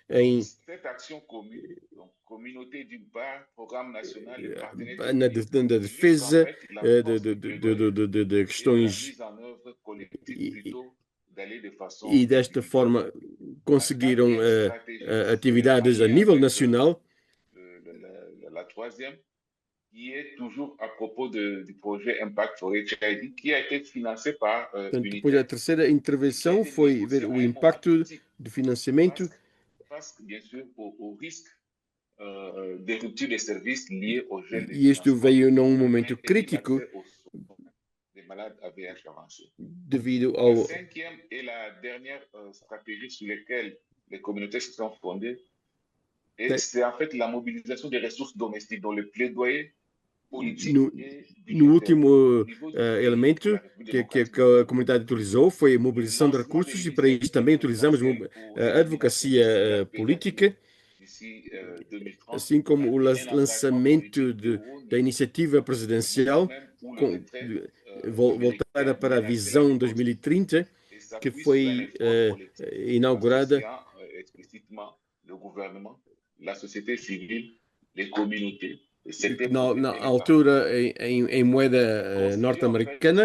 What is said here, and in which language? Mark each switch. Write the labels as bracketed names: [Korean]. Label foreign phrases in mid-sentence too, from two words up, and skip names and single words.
[Portuguese] na defesa de questões e desta forma conseguiram atividades a nível nacional. [French] La troisième, qui est toujours à propos du projet Impact for HIV, qui a été financé par [Portuguese] Depois a terceira intervenção foi ver o impacto do financiamento [French] face, bien sûr, au risque de rupture des services liés au gel de [Portuguese] e isto veio num momento crítico [French] des malades à VIH avancé. [Portuguese] Devido [French] La [Portuguese] ao [French] cinquième et la dernière stratégie sur laquelle les communautés se sont fondées, et c'est en fait la mobilisation des ressources domestiques dans le plaidoyer politique [Portuguese] no último elemento que a comunidade utilizou foi a mobilização de recursos e para isso também utilizamos a advocacia política, assim como o lançamento da iniciativa presidencial voltada para a visão 2030, que foi inaugurada na altura em moeda norte-americana.